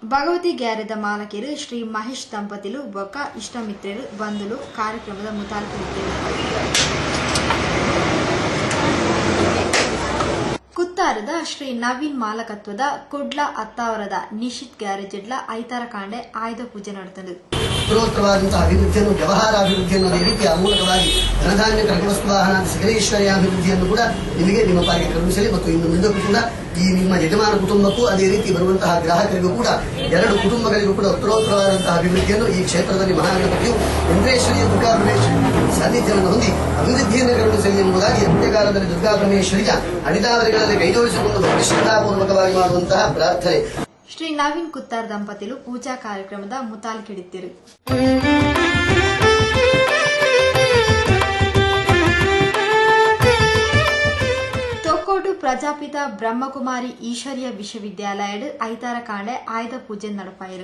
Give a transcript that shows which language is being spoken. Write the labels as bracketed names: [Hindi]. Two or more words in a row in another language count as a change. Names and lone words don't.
[Tulu] ಭಗವತಿ ಗ್ಯಾರೇದ ಮಾಲಕರು ಶ್ರೀ ಮಹೇಶ್ ದಂಪತಿಲು ಬೊಕ್ಕ ಇಷ್ಟಮಿತ್ರರು ಬಂಧುಲು ಕಾರ್ಯಕ್ರಮದ ಮುತಾಲ್ಪಡಿದ್ದರು. ಕುತ್ತಾರದ ಶ್ರೀ ನವೀನ್ ಮಾಲಕತ್ವದ ಕುಡ್ಲ ಅತ್ತಾವರದ ನಿಶಿತ್ ಗ್ಯಾರೇಜ್ ಇಡ್ಲ ಐತಾರ ಕಾಂಡೆ ಆಯುಧ ಪೂಜೆ ನಡೆದಳು. [Kannada] ಉತ್ತರೋತ್ತರವಾದಂತಹ ಅಭಿವೃದ್ಧಿಯನ್ನು, ವ್ಯವಹಾರ ಅಭಿವೃದ್ಧಿಯನ್ನು, ಅದೇ ರೀತಿ ಮೂಲಕವಾಗಿ ಧನಧಾನ್ಯ ಕರಕವಸ್ತು ವಾಹನ ಸಕಲೇಶ್ವರ್ಯ ಅಭಿವೃದ್ಧಿಯನ್ನು ಕೂಡ ನಿಮಗೆ ನಿಮ್ಮ ಪಾಲಿಗೆ ಕರುಣಿಸಲಿ ಮತ್ತು ಇನ್ನು ಮುಂದಕ್ಕೂ ಕೂಡ ಈ ನಿಮ್ಮ ಯಜಮಾನ ಕುಟುಂಬಕ್ಕೂ ಅದೇ ರೀತಿ ಬರುವಂತಹ ಗ್ರಾಹಕರಿಗೂ ಕೂಡ ಎರಡು ಕುಟುಂಬಗಳಿಗೂ ಕೂಡ ಉತ್ತರೋತ್ತರವಾದಂತಹ ಅಭಿವೃದ್ಧಿಯನ್ನು ಈ ಕ್ಷೇತ್ರದಲ್ಲಿ ಮಹಾಗಣಪತಿಯು ವೆಂಕಟೇಶ್ವರಿಯ ದುರ್ಗಾಪರಮೇಶ್ವರಿ ಸಾನ್ನಿಧ್ಯವನ್ನು ಹೊಂದಿ ಅಭಿವೃದ್ಧಿಯನ್ನು ಕರುಣಿಸಲಿ ಎಂಬುದಾಗಿ ಅಂತ್ಯಕಾಲದಲ್ಲಿ ದುರ್ಗಾಪರಮೇಶ್ವರಿಯ ಅಡಿದಾವರಿಗಳಲ್ಲಿ ಕೈಜೋಡಿಸಿಕೊಂಡು ಶ್ರದ್ಧಾಪೂರ್ವಕವಾಗಿ ಮಾಡುವಂತಹ ಪ್ರಾರ್ಥನೆ. [Tulu] ಶ್ರೀ ನವೀನ್ ಕುತ್ತಾರ್ ದಂಪತಿಲು ಪೂಜಾ ಕಾರ್ಯಕ್ರಮದ ಮುತಾಲ್ಕಿಡಿದ್ದರು. ತೊಕ್ಕೋಟು ಪ್ರಜಾಪಿತ ಬ್ರಹ್ಮಕುಮಾರಿ ಈಶ್ವರ್ಯ ವಿಶ್ವವಿದ್ಯಾಲಯಡ್ ಐತಾರ ಕಾಂಡೆ ಆಯುಧ ಪೂಜೆ ನಡಪಾಯಿರು.